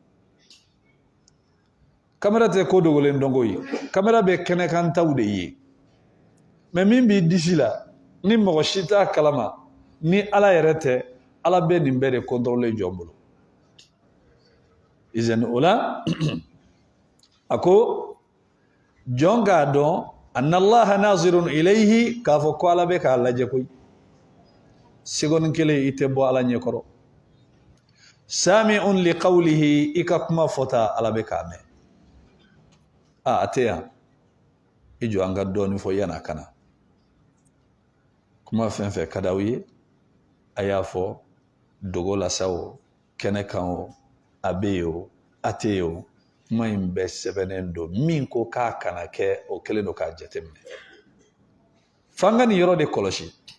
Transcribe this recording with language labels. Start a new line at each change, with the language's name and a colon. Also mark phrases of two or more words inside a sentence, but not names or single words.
Bambara: kamera tɛ ko dogolen dɔn ko ye kamera bɛ kɛnɛkantaw de ye mɛ min b'i disi la ni mɔgɔ si t'a kalama ni ala yɛrɛ tɛ ala bɛ nin bɛɛ de kɔntorole jɔn bolo izan o la a ko jɔn k'a dɔn
Arabic: أن الله ناظر إليه
Bambara: k'a fɔ ko ala bɛ k'a lajɛ koyi seconde kelen i tɛ bɔ ala ɲɛkɔrɔ
Arabic: سامع لقوله
Bambara: i ka kuma fɔta ala bɛ k'a mɛn a tɛ yan i jɔ an ka dɔɔnin fɔ yan'a ka na kuma fɛn fɛn ka d'aw ye a y'a fɔ dogo la sa o kɛnɛ kan o a bɛ yen o a tɛ yen o kuma in bɛɛ sɛbɛnnen don min ko k'a kana kɛ o kɛlen don k'a jateminɛ f'an ka nin yɔrɔ de kɔlɔsi